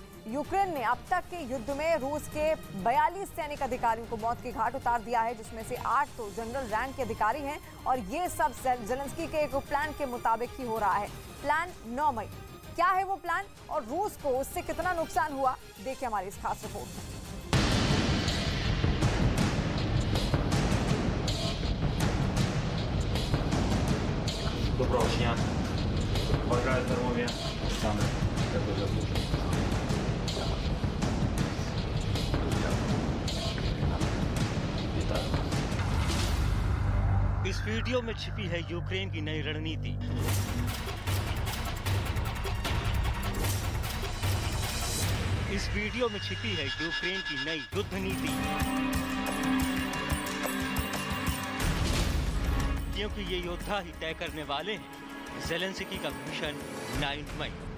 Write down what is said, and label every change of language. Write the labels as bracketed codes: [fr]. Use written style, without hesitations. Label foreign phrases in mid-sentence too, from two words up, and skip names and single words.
[hi] यूक्रेन ने अब तक के युद्ध में रूस के 42 सैनिक अधिकारियों को मौत की घाट उतार दिया है, जिसमें से 8 तो [en] general rank [hi] के अधिकारी हैं। और ये सब ज़ेलेंस्की के एक प्लान के मुताबिक ही हो रहा है। प्लान 9 मई। क्या है वो प्लान और रूस को उससे कितना नुकसान हुआ, देखिए हमारी इस खास रिपोर्ट में। [uk] Доброго дня. Бажаю здоров'я. Саме це дуже слушаю. [hi] इस वीडियो में छिपी है यूक्रेन की नई रणनीति। इस वीडियो में छिपी है यूक्रेन की नई युद्ध नीति, क्योंकि ये योद्धा ही तय करने वाले हैं ज़ेलेंस्की का मिशन 9 मई।